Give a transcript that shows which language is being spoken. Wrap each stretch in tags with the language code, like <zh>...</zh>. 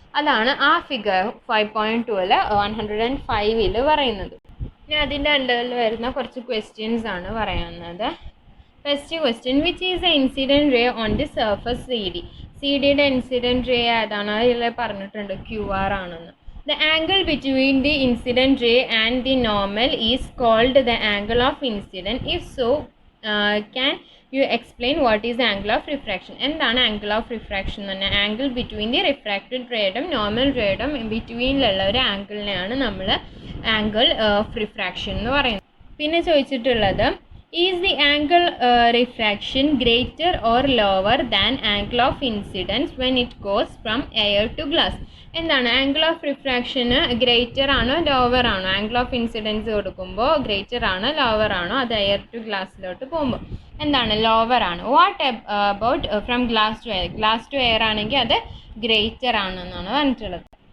<ml>അതാണ് ആ ഫിഗർ 5.2 105 പറയുന്നത്. ഇനി അതിൻ്റെ അണ്ടറിൽ വരുന്ന കുറച്ച് ക്വസ്റ്റ്യൻസ് ആണ് പറയുന്നത്.</ml> <en>First question, which is a incident ray on the surface CD.</en> <ml>CDയുടെ incident ray ഏതാണ്? അതിൽ പറഞ്ഞിട്ടുണ്ട് QR ആണെന്ന്.</ml> <en>The angle between the incident ray and the normal is called the angle of incidence. If so, can you explain what is the angle of refraction?</en> <ml>എന്താണ് angle of refraction എന്ന് പറഞ്ഞാൽ</ml> <en>angle between the refracted</en> <ml>rayയും normal rayയും betweenലുള്ള ഒരു ആംഗിളിനെയാണ് നമ്മൾ angle of refraction എന്ന് പറയുന്നത്. പിന്നെ ചോദിച്ചിട്ടുള്ളത്</ml> <en>Is the angle refraction greater or lower than angle of incidence when it goes from air to glass?</en> <ml>എന്താണ് ആംഗിൾ ഓഫ് റിഫ്രാക്ഷന് ഗ്രേറ്റർ ആണോ ലോവർ ആണോ? ആംഗിൾ ഓഫ് ഇൻസിഡൻസ് കൊടുക്കുമ്പോൾ ഗ്രേറ്റർ ആണോ ലോവർ ആണോ? അത് എയർ ടു ഗ്ലാസ്സിലോട്ട് പോകുമ്പോൾ എന്താണ് ലോവർ ആണ്.</ml> <en>What about from glass to air?</en> <ml>Glass to air ആണെങ്കിൽ അത് ഗ്രേറ്റർ ആണെന്നാണ് പറഞ്ഞിട്ടുള്ളത്.</ml>